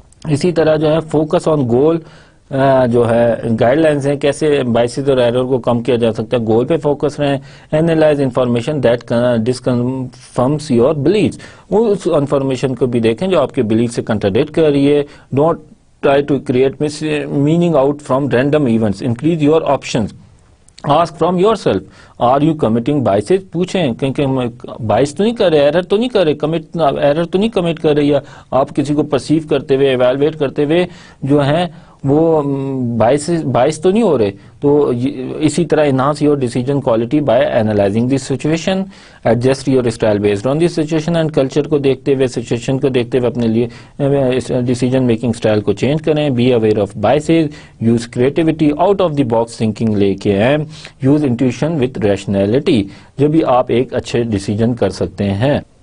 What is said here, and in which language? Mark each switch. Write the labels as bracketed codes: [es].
[ur] اسی طرح جو ہے [en] focus on goal [ur] جو ہے گائیڈ لائنز ہیں کیسے بائسز اور ایرر کو کم کیا جا سکتا ہے. گول پہ فوکس رہیں. [en] Analyse information that disconfirms your beliefs. [ur] اس information کو بھی دیکھیں جو آپ کے بلیف سے کنٹراڈکٹ کر رہی ہے. [en] Don't try to create meaning out from random events. Increase your options. Ask from yourself are you committing biases. [ur] پوچھیں کیونکہ بائس تو نہیں کر رہے، ایرر تو نہیں کر رہے، ایرر تو نہیں کمٹ کر رہے، یا آپ کسی کو پرسیو کرتے ہوئے ایویلویٹ کرتے ہوئے جو ہے وہ باعث تو نہیں ہو رہے. تو اسی طرح [en] Enhance your decision quality by analysing the situation. Adjust your style based on the situation and culture [ur] کو دیکھتے ہوئے، سچویشن کو دیکھتے ہوئے اپنے لیے ڈیسیجن میکنگ اسٹائل کو چینج کریں. [en] Be aware of biases. Use creativity, out of the box thinking [ur] لے کے آئیں. [en] use intuition with rationality, [ur] جو بھی آپ ایک اچھے ڈیسیجن کر سکتے ہیں.